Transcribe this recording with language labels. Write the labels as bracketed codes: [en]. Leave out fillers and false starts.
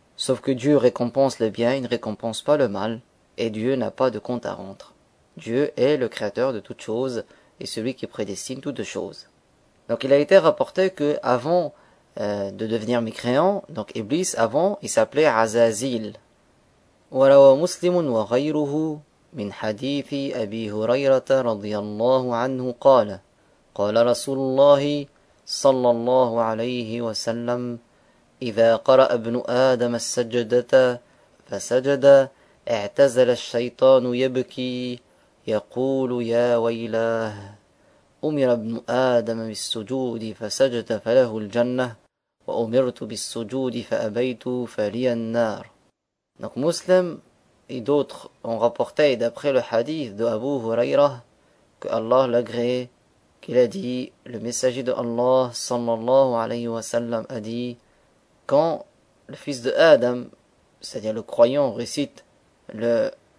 [fr] Sauf que Dieu récompense le bien, il ne récompense pas le mal, et Dieu n'a pas de compte à rendre. Dieu est le créateur de toutes choses et celui qui prédestine toutes choses. Donc il a été rapporté que avant de devenir mécréant, donc Iblis avant, il s'appelait Azazil. [ar] وروى مسلم وغيره من حديث أبي هريرة رضي الله عنه قال قال رسول الله صلى الله عليه وسلم إذا قرأ ابن آدم السجدة فسجد اعتزل الشيطان يبكي يقول يا ويلاه أمر ابن آدم بالسجود فسجد فله الجنة وأمرت بالسجود فأبيت فلي النار. [fr] Donc, Muslim et d'autres ont rapporté, d'après le hadith de Abu Huraira, que Allah l'agréé, qu'il a dit, le messager de Allah, sallallahu alayhi wa sallam, a dit, quand le fils de Adam, c'est-à-dire le croyant, récite le